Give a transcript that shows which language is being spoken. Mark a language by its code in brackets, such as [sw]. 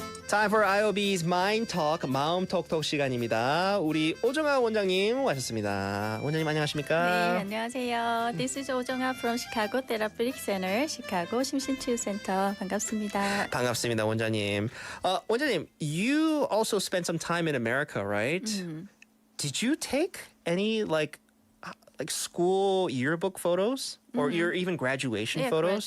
[en] Time for IOB's Mind Talk, [ko] 마음톡톡 시간입니다. 우리 오정아 원장님 와셨습니다. 원장님 안녕하십니까? 네, 안녕하세요. [en] This is 오정아 from Chicago Therapeutic Center, [ko] 시카고 심신치유센터. 반갑습니다. 반갑습니다, 원장님. [en] 원장님, you also spent some time in America, right? Did you take any like school yearbook photos or your even graduation photos?